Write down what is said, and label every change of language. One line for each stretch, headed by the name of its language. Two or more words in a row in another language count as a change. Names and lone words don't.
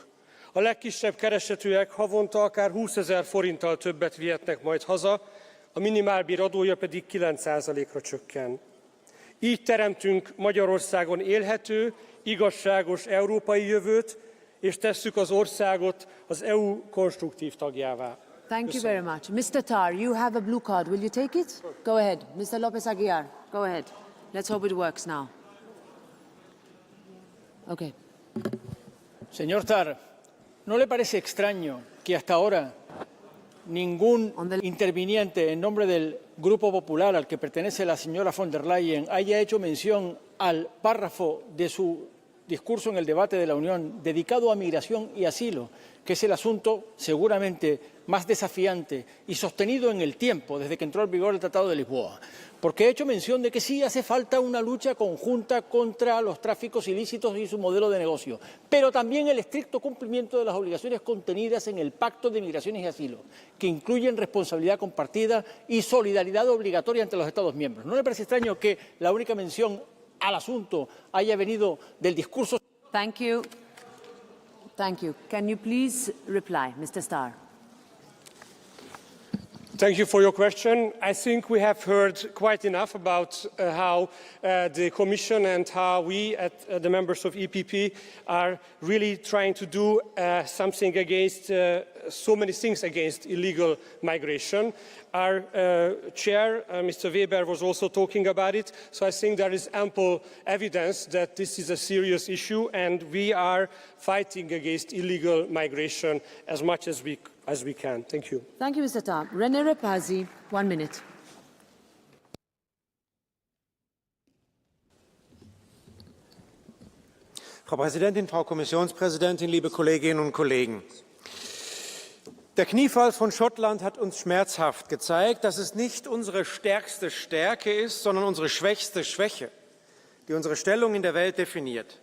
Hungarian: A legkisebb keresetűek havonta akár 20 000 forinttal többet vihetnek majd haza, a minimálbér adója pedig 9%-ra csökken. Így teremtünk Magyarországon élhető, igazságos európai jövőt, és tesszük az országot az EU konstruktív tagjává.
English: Thank you very much. Mr. Tarr, you have a blue card. Will you take it? Go ahead. Mr. Lopez Aguilar, go ahead. Let's hope it works now. Okay.
Spanish: Señor Tarr, ¿no le parece extraño que hasta ahora ningún interviniente en nombre del Grupo Popular al que pertenece la señora von der Leyen haya hecho mención al párrafo de su discurso en el debate de la Unión dedicado a migración y asilo, que es el asunto seguramente más desafiante y sostenido en el tiempo desde que entró en vigor el Tratado de Lisboa? Porque he hecho mención de que sí hace falta una lucha conjunta contra los tráficos ilícitos y su modelo de negocio, pero también el estricto cumplimiento de las obligaciones contenidas en el Pacto de Migraciones y Asilo, que incluyen responsabilidad compartida y solidaridad obligatoria entre los Estados miembros. ¿No le parece extraño que la única mención al asunto haya venido del discurso?
English: Thank you. Thank you. Can you please reply, Mr. Starr? Thank you for your question. I think we have heard quite enough about how the Commission and how we, at the members of EPP, are really trying to do something against so many things against illegal migration. Our chair, Mr. Weber, was also talking about it. So I think there is ample evidence that this is a serious issue, and we are fighting against illegal migration as much as we can. Thank you. Thank you, Mr. Tarr. René Repazi, 1 minute.
German: Frau Präsidentin, Frau Kommissionspräsidentin, liebe Kolleginnen und Kollegen! Der Kniefall von Schottland hat uns schmerzhaft gezeigt, dass es nicht unsere stärkste Stärke ist, sondern unsere schwächste Schwäche, die unsere Stellung in der Welt definiert.